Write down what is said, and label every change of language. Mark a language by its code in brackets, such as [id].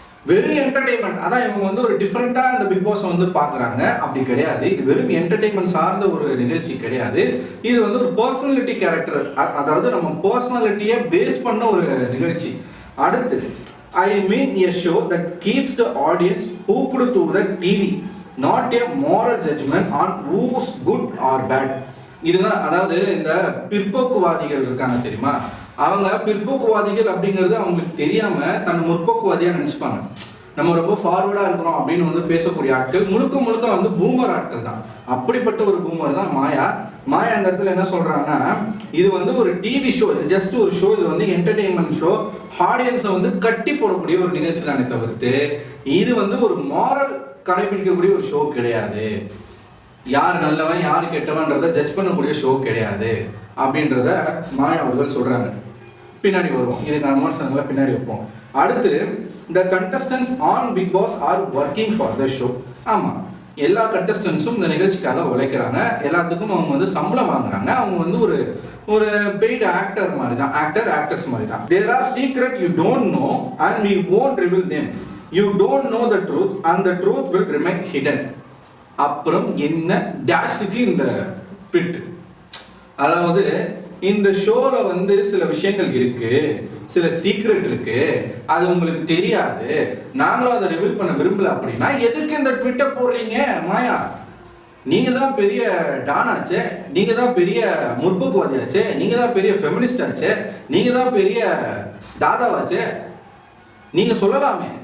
[ta] வெறும் என்டர்டைன்மெண்ட் அதான் இவங்க ஒரு டிஃப்ரெண்டா இந்த பிக் பாஸ் பாக்குறாங்க. அப்படி கிடையாது. இது வெறும் என்டர்டைன்மெண்ட் சார்ந்த ஒரு நிகழ்ச்சி கிடையாது. இது ஒரு பர்சனாலிட்டி கேரக்டர், அதாவது நம்ம பர்சனாலிட்டியை பேஸ் பண்ண ஒரு நிகழ்ச்சி. அடுத்து [en] I mean a show that keeps the audience hooked to the TV, not a moral judgment on who's good or bad. [ta] இதுதான், அதாவது இந்த பிற்போக்குவாதிகள் இருக்காங்க தெரியுமா, அவங்க பிற்போக்குவாதிகள் அப்படிங்கிறது அவங்களுக்கு தெரியாம தன் முற்போக்குவாதியா நினைச்சுப்பாங்க. நம்ம ரொம்ப ஃபார்வர்டா இருக்கிறோம் அப்படின்னு பேசக்கூடிய ஆட்கள் முழுக்க முழுக்க பூமர் ஆட்கள் தான். அப்படிப்பட்ட ஒரு பூமர் தான் மாயா. மாயா அந்த இடத்துல என்ன சொல்றாங்கன்னா, இது ஒரு டிவி ஷோ, இது ஜஸ்ட் ஒரு ஷோ, இது என்டர்டெயின்மெண்ட் ஷோ, ஆடியன்ஸை கட்டி போடக்கூடிய ஒரு நிகழ்ச்சி தானே தவிர்த்து இது ஒரு மாரல் கடைபிடிக்கக்கூடிய ஒரு ஷோ கிடையாது. யார் நல்லவன் யார் கெட்டவன்றதை ஜட்ஜ் பண்ணக்கூடிய ஷோ கிடையாது அப்படின்றத மாயா அவர்கள் சொல்றாங்க. பின்னாடி வருவோம், இதுக்கான விமர்சனங்களை பின்னாடி வைப்போம். அடுத்து, [en] the contestants on Big Boss are working for the show. [ta] ஆமா, எல்லா கண்டஸ்டன்ஸும் இந்த நிகழ்ச்சிக்காக உழைக்கிறாங்க, எல்லாத்துக்கும் அவங்க சம்பளம் வாங்குறாங்க. அவங்க ஒரு பெய்டு ஆக்டர் மாதிரி தான், ஆக்டர்ஸ் மாதிரி தான். [en] There are secret you don't know and we won't reveal them. You don't know the truth and the truth will remain hidden. [ta] அப்புறம் என்ன டேஷுக்கு இந்த ட்விட். அதாவது இந்த ஷோல வந்து சில விஷயங்கள் இருக்கு, சில சீக்ரெட் இருக்கு, அது உங்களுக்கு தெரியாது, நாங்களும் அதை ரிவீல் பண்ண விரும்பல அப்படின்னா எதுக்கு இந்த ட்விட்டை போடுறீங்க மாயா? நீங்க தான் பெரிய டானாச்சே, நீங்க தான் பெரிய முற்போக்குவாதியாச்சே, நீங்க தான் பெரிய ஃபெமினிஸ்ட் ஆச்சே, நீங்க தான் பெரிய தாதாவாச்சே, நீங்க சொல்லலாமே.